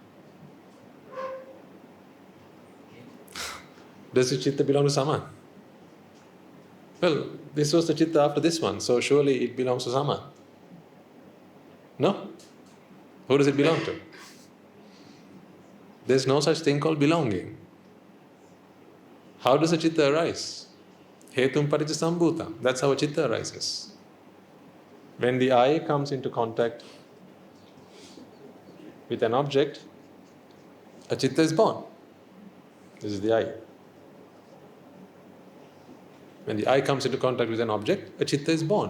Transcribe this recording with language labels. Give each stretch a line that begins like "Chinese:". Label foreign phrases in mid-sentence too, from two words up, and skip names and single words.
English: Does the chitta belong to Saman? Well, this was the chitta after this one, so surely it belongs to Saman. No? Who does it belong to? There's no such thing called belonging. How does a chitta arise?
Pali: हेतुं पटिच्च सम्भूतं.
English: That's how a chitta arises. When the eye comes into contact with an object, a chitta is born. This is the eye. When the eye comes into contact with an object, a chitta is born.